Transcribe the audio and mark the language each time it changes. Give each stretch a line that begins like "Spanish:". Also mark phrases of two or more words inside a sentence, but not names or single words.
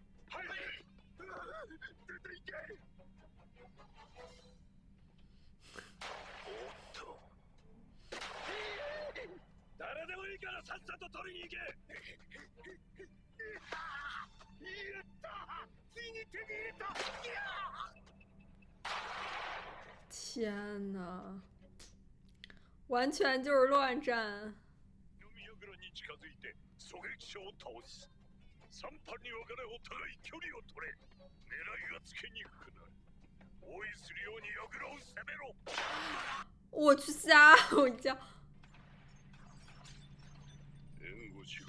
Japanese: はい。出ていけ。おっと。らさっさと取りに行け。やったついに手に入れた。
Chinese: 天哪，完全就是乱战。
Japanese: 飲み櫓に近づいて狙撃手を倒す。3班に分かれお互い距離を取れ。狙いがつけにくくなる。包囲するように櫓を攻めろ。
Chinese: 我去吓我一跳，
Japanese: 援護しろ。